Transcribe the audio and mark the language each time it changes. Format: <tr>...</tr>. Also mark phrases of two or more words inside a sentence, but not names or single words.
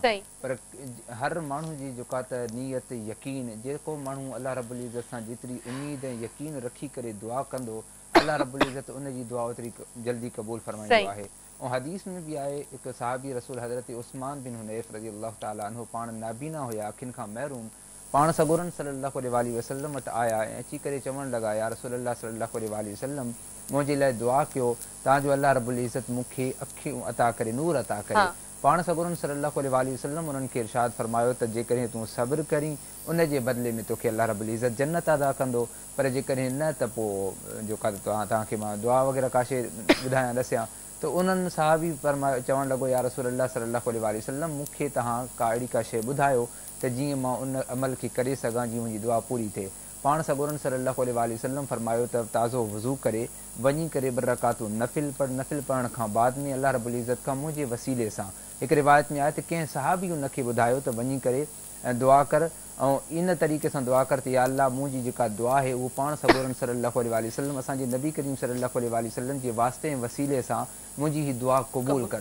<sd>पर हर माण्हू जी जेका त नियत यकीन, जेको माण्हू</sd> <ar>الله رب العزة</ar> <sd>सां जेतिरी उमेद ऐं यकीन रखी करे दुआ कंदो,</sd> <ar>الله رب العزة</ar> <sd>उनजी दुआ ओतिरी जल्दी क़बूल फरमाईंदो आहे। ऐं हदीस में बि आहे, हिकु सहाबी रसूल हज़रत उस्मान बिन हुनैफ</sd> <ar>رضي الله تعالى عنه,</ar> <sd>पाण नाबीना हुया, अखियुनि खां महरूम, पाण सगोरन</sd> <ar>صلى الله عليه وسلم</ar> <sd>वटि आया ऐं अची करे चवणु लॻा,</sd> <ar>يا رسول الله صلى الله عليه وسلم,</ar> <sd>मुंहिंजे लाइ दुआ कयो तव्हांजो</sd> <ar>الله رب العزة</ar> <sd>मूंखे अखियूं अता करे, नूर अता करे। पाण सगोरन</sd> <ar>صلى الله عليه وسلم</ar> <sd>उन्हनि खे इरशाद फरमायो त जेकॾहिं तूं सब्र करीं उन जे बदिले में तोखे</sd> <ar>الله رب العزة</ar> <sd>जन्नत अदा कंदो, पर जेकॾहिं न त पोइ जेका तव्हांखे मां दुआ वग़ैरह का शइ ॿुधायां ॾसियां। त उन्हनि साहबी फरमायो, चवणु लॻो,</sd> <ar>يا رسول الله صلى الله عليه وسلم,</ar> <sd>मूंखे तव्हां का अहिड़ी का शइ ॿुधायो त जीअं मां उन अमल खे करे सघां जीअं मुंहिंजी दुआ पूरी थिए। पाण सगोरन</sd> <ar>صلى الله عليه وسلم</ar> <sd>फरमायो त ताज़ो वज़ू करे वञी करे 2 रकातूं नफ़िल पढ़, नफ़िल पढ़ण खां बाद में</sd> <ar>الله رب العزة</ar> <sd>खां मुंहिंजे वसीले सां, हिकु रिवायत में आहे त कंहिं सहाबी उनखे ॿुधायो त वञी करे दुआ कर ऐं इन तरीक़े सां दुआ कर त</sd> <ar>يا الله</ar> <sd>मुंहिंजी जेका दुआ आहे उहो पाण सगोरन</sd> <ar>صلى الله عليه وسلم,</ar> <sd>असांजे नबी करीम</sd> <ar>صلى الله عليه وسلم</ar> <sd>जे वास्ते ऐं वसीले सां मुंहिंजी हीअ दुआ क़बूल कर।</sd>